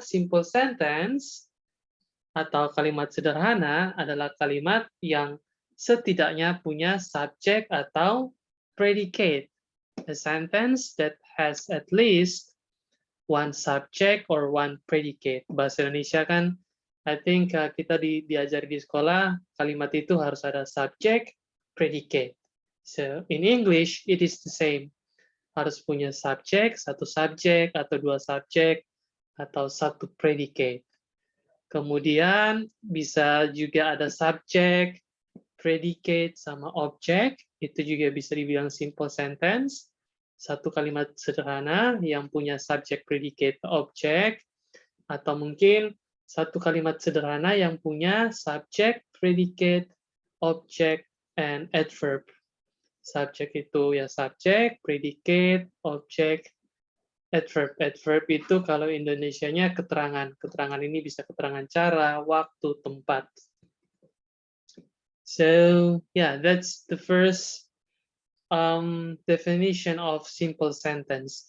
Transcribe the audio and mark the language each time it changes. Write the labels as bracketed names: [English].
[Indonesian] Simple sentence atau kalimat sederhana adalah kalimat yang setidaknya punya subjek atau predicate. [English] A sentence that has at least one subject or one predicate. [Indonesian] Bahasa Indonesia kan, [English] I think [Indonesian] kita diajari di sekolah, kalimat itu harus ada subject, predicate. [English] So, in English, it is the same. [Indonesian] Harus punya subjek, satu subjek, atau dua subjek, atau satu predicate. Kemudian bisa juga ada subjek, predicate, sama objek. Itu juga bisa dibilang simple sentence. Satu kalimat sederhana yang punya subjek, predicate, objek. Atau mungkin satu kalimat sederhana yang punya subjek, predicate, objek, [English] and adverb. [Indonesian] Subjek itu ya subjek, predicate, objek, adverb. Adverb itu kalau Indonesianya keterangan. Keterangan ini bisa keterangan cara, waktu, tempat. [English] So yeah, that's the first definition of simple sentence.